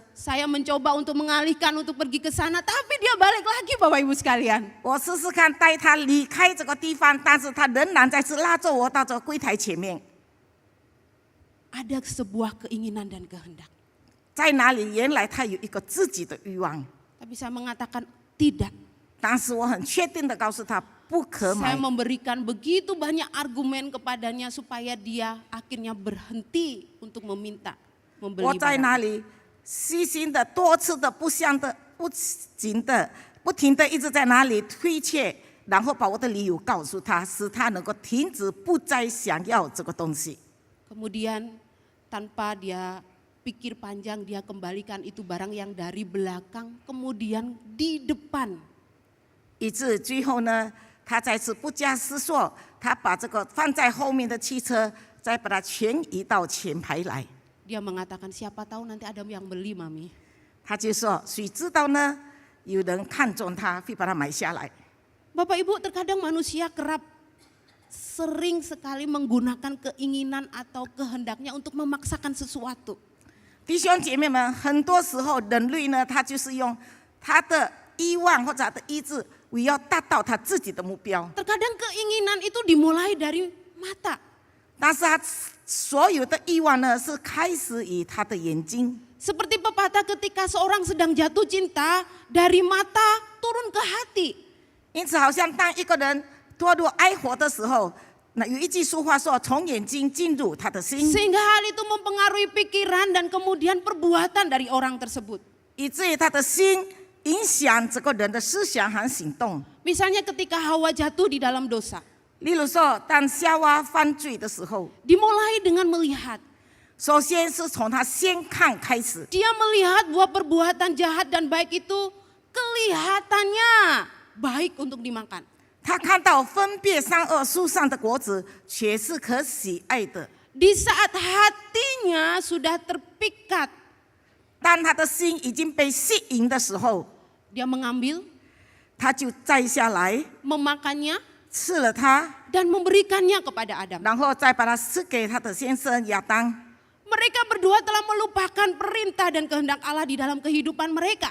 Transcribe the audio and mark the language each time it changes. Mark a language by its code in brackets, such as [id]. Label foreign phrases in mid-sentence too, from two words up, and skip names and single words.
[id] Saya mencoba untuk mengalihkan untuk pergi ke sana, tapi dia balik lagi Bapak Ibu sekalian. [zh] 我试试看带他离开这个地方，但是他仍然再次拉着我到这个柜台前面。 [id] Ada sebuah keinginan dan kehendak. [zh] 在哪里？原来他有一个自己的欲望， [id] Tapi saya mengatakan tidak. [zh] 但是我很确定的告诉他不可 [id] Saya [zh] 买。 [id] memberikan begitu banyak argumen kepadanya supaya dia akhirnya berhenti untuk meminta [zh] 我 [id] membeli [zh] 在 [id] barang. [zh] 那里细心的、多次的、不停的、不停的一直在那里推却，然后把我的理由告诉他，使他能够停止不再想要这个东西。 [id] Kemudian tanpa dia pikir panjang, dia kembalikan itu barang yang dari belakang kemudian di depan. [zh] 以致最后呢，他再次不加思索，他把这个放在后面的汽车，再把它全移到前排来。 [id] Dia mengatakan siapa tahu nanti ada yang beli Mami. [zh] 他就说：“谁知道呢？有人看中它，会把它买下来。” [id] Bapak Ibu, terkadang manusia kerap sering sekali menggunakan keinginan atau kehendaknya untuk memaksakan sesuatu. [zh] 弟兄姐妹们，很多时候人类呢，他就是用他的欲望或者他的意志，为要达到他自己的目标。 [id] Terkadang keinginan itu dimulai dari mata. [zh] 但是他所有的欲望呢，是开始于他的眼睛。 [id] Seperti pepatah ketika seorang sedang jatuh cinta, dari mata turun ke hati. [zh] 因此，好像当一个人堕入爱火的时候，那有一句俗话说：“从眼睛进入他的心。” [id] Sehingga hal itu mempengaruhi pikiran dan kemudian perbuatan dari orang tersebut. [zh] 以至于他的心影响这个人的思想和行动。 [id] Misalnya ketika Hawa jatuh di dalam dosa, [zh] 例如说，当夏娃犯罪的时候， [id] dimulai dengan melihat. [zh] 首先是从他先看开始， [id] Dia melihat bahwa perbuatan jahat dan baik itu kelihatannya baik untuk dimakan. [zh] 他看到分别善恶树上的果子，却是可喜爱的。 [id] Di saat hatinya sudah terpikat, [zh] 当他的心已经被吸引的时候， [id] dia mengambil, [zh] 他就摘下来 [id] memakannya, [zh] 吃了它， [id] dan memberikannya kepada Adam. [zh] 然后再把它赐给他的先生亚当。 [id] Mereka berdua telah melupakan perintah dan kehendak Allah di dalam kehidupan mereka.